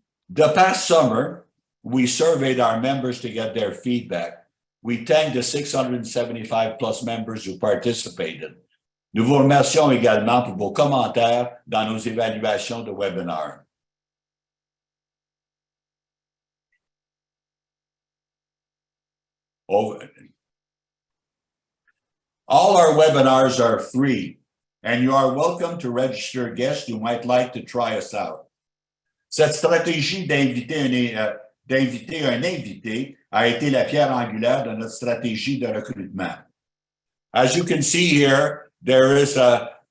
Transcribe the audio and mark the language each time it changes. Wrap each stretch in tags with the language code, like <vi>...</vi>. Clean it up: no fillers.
<en>The past summer, we surveyed our members to get their feedback. We thank the 675 plus members who participated.</en> <fr>Nous vous remercions également pour vos commentaires dans nos évaluations de webinaires.</fr> <en>All our webinars are free, and you are welcome to register guests who might like to try us out.</en> <fr>Cette stratégie d'inviter un invité a été la pierre angulaire de notre stratégie de recrutement.</fr> <en>As you can see here, there is a</en>